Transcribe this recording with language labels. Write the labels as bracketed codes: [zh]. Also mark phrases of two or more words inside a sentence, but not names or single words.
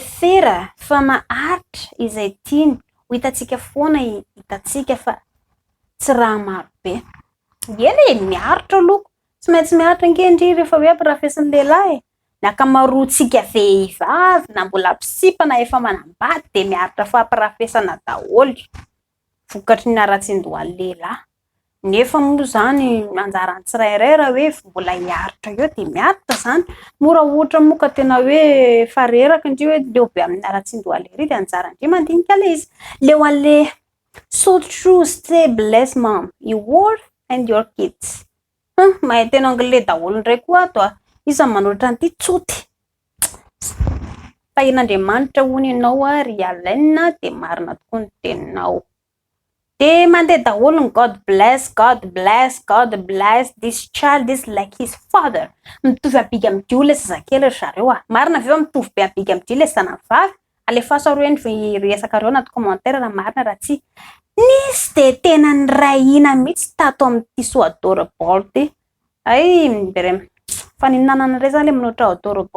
[mg] fera fa maharitra izay tiany ho hitatsika foana hitatsika fa tsy raha maro be eny miaritra loko tsy maintsy miaritra ngendry rehefa hoe ampirafesin'ny lehilahy na akamaroantsika vehivavy na mbola mpisipana efa manambady de miaritra fa ampirafesana daholo vokatry ny ara-tsindohan'ny lehilahy Nefa moa zany anjarany tsirairay raha hoe mbola hiaritra eo de miaritra zany. Mora ohatra moa ka tena hoe fa reraka indreo hoe leo be amin'ny aratsindroale ry de anjara indreo mandinika le izy. Leo ale [en] so true stay blessed mom, you work and your kids. [mg] Mahay tena anglais daholo ndray koa ato a. Iza manolotra an'ity tsoty. Tahin'Andriamanitra hono ianao a ry Alaine de marina tokoa ny teninao. De mandeha daholo ny [en] God bless, God bless, God bless this child, this like his father. [mg] Mitovy abiga am'dio le zazakely ry zareo a. Marina aveo mitovy be abiga am'dio le zanavavy. Alefaso arô eny resaka reo anaty commentaire raha marina raha tsy nisy de tena nirahina mihitsy tato amin'ity [en] so adorable [mg] ty. Ay, fa ninanana ray zany le minoatra adorable.